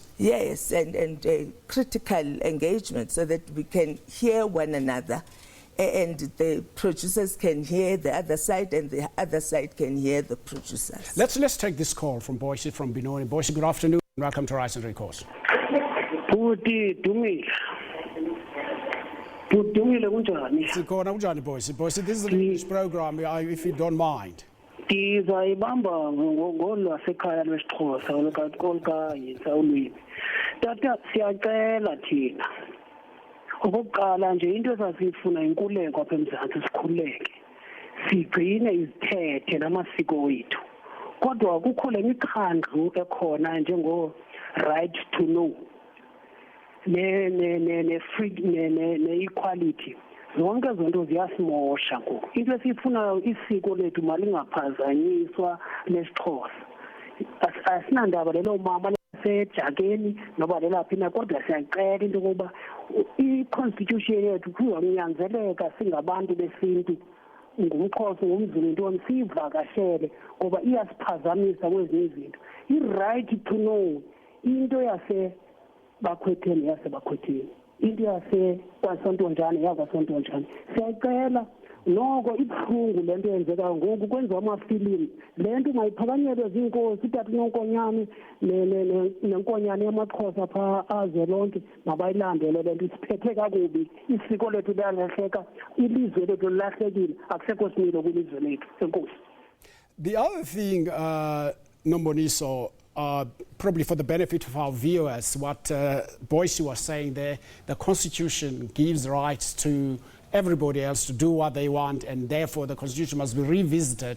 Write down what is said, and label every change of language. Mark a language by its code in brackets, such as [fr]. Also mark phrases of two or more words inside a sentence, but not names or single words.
[en] Yes, and critical engagement, so that we can hear one another, and the producers can hear the other side, and the other side can hear the producers. Let's take this call from Boise, from Benoni. Boise, good afternoon. Welcome to Rise and Recourse. [xh] Sikhona kunjani Boise? [en] Boise, this is an English program, if you don't mind. [xh] Ndizayibamba ngolwasekhaya lwesiXhosa olukayisa ulwimi. Tata, siyacela thina. Okokuqala nje into esasifuna inkululeko apha eMzantsi, sikhululeke. Sigcine izithethe namasiko wethu. Kodwa kukho le mikhandlu ekhona njengo [en] right to know. [xh] Ne-equality. Zonke zonto ziyasimosha ngoku. Into esifunayo isiko lethu malingaphazanyiswa lesiXhosa. Asinandaba lelo mama lesejakeni noba lelaphi na, kodwa siyacela into yokuba i-constitution yethu kuzonyanzeleka singabantu besintu, ngumXhosa, ngumZulu, ntoni, siyivakashele ngoba iyasiphazamisa kwezinye izinto. I- [en] right to know [xh] into bakhwetheni yasebakhwetheni, into kwaSontonjane yakwaSontonjane. Siyacela noko ibuhlungu le nto yenzekayo ngoku, kwenziwa amafilimu. Le nto mayiphakanyelwe ziinkosi, utata uNonkonyane nenkonyane yamaXhosa phaa azwelonke, mabayilandele le nto. Isiphethe kakubi, isiko lethu liyalahleka, ilizwe lethu lilahlekile, akusekho similo kwilizwe lethu. Enkosi. [en] The other thing, Nomboniso, probably for the benefit of our viewers, what Boise was saying there, the Constitution gives rights to everybody else to do what they want, and therefore the Constitution must be revisited.